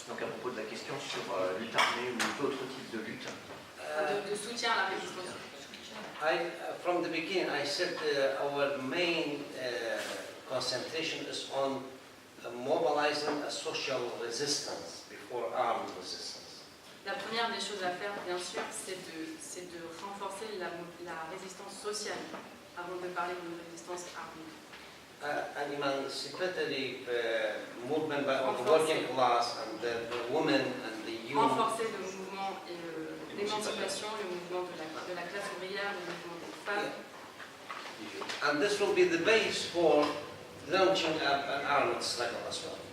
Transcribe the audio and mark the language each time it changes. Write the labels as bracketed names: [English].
[French] Donc à propos de la question sur lutte armée ou d'autres types de lutte. De soutien à la résistance. [English] From the beginning, I said our main concentration is on mobilizing a social resistance before armed resistance. [French] La première des choses à faire, bien sûr, c'est de renforcer la résistance sociale avant de parler d'une résistance armée. [English] An emancipatory movement by the working class and the women and the youth. [French] Renforcer le mouvement et l'émancipation, le mouvement de la classe ouvrière, le mouvement des femmes. [English] And this will be the base for launching an armed struggle as well.